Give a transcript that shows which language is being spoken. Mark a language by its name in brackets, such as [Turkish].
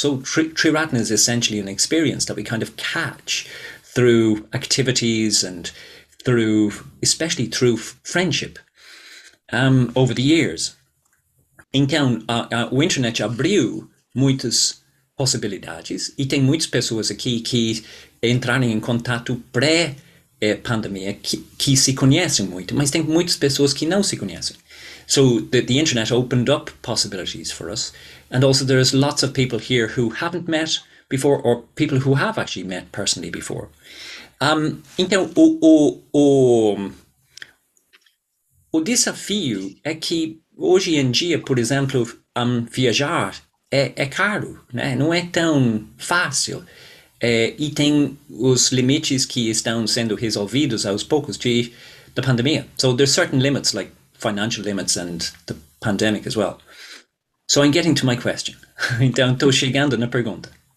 [English] So Triratna is essentially an experience that we kind of catch through activities and especially through friendship over the years. [Portuguese] Então, o internet abriu muitas possibilidades e tem muitas pessoas aqui que entraram em contato pré-pandemia que se conhecem muito, mas tem muitas pessoas que não se conhecem. [English] So the internet opened up possibilities for us, and also there's lots of people here who haven't met before, or people who have actually met personally before. [Portuguese] Então, o desafio é que hoje em dia, por exemplo, viajar é caro, né? Não é tão fácil. E tem os limites que estão sendo resolvidos aos poucos da pandemia. [English] So there's certain limits, like financial limits and the pandemic as well. So I'm getting to my question. [Portuguese] Então, estou chegando na pergunta.